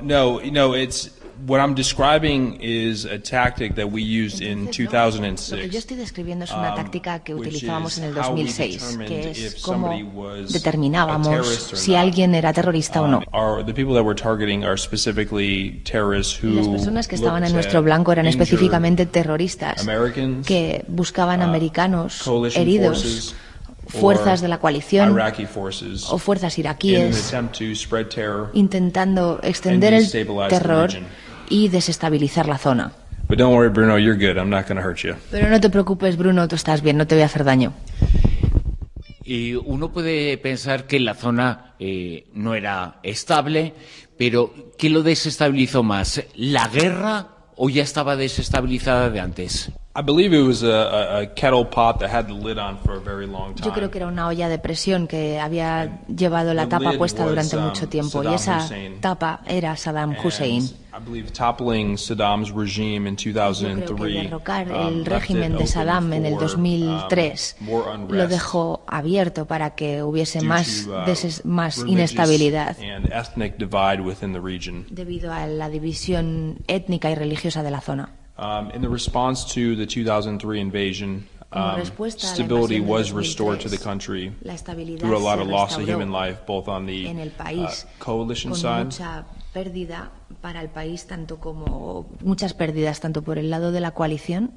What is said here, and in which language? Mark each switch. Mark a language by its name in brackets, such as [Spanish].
[English] No, you know, it's what I'm describing is a tactic that we used in 2006. [Spanish] Lo que yo estoy describiendo es una táctica que utilizábamos en el 2006, que es cómo determinábamos si alguien era terrorista o no. [English] The people that we're targeting are specifically terrorists who. [Spanish] Las personas que estaban en nuestro blanco eran específicamente terroristas que buscaban americanos heridos. Fuerzas de la coalición o fuerzas iraquíes intentando extender el terror y desestabilizar la zona. Pero no te preocupes, Bruno, tú estás bien, no te voy a hacer daño. Y uno puede pensar que la zona no era estable, pero ¿qué lo desestabilizó más, la guerra o ya estaba desestabilizada de antes? [English] I believe it was a kettle pot that had the lid on for a very long time. [Spanish] Yo creo que era una olla de presión que había llevado la tapa puesta durante mucho tiempo, y esa tapa era Saddam Hussein. [English] I believe toppling Saddam's regime in 2003. [Spanish] Yo creo que derrocar el régimen de Saddam en el 2003 lo dejó abierto para que hubiese más inestabilidad [English] and ethnic divide within the region. [Spanish] Debido a la división étnica y religiosa de la zona. [English] In the response to the 2003 invasion, stability was restored to the country through a lot of loss of human life, both on the coalition side. [Spanish] Mucha pérdida para el país, tanto como muchas pérdidas tanto por el lado de la coalición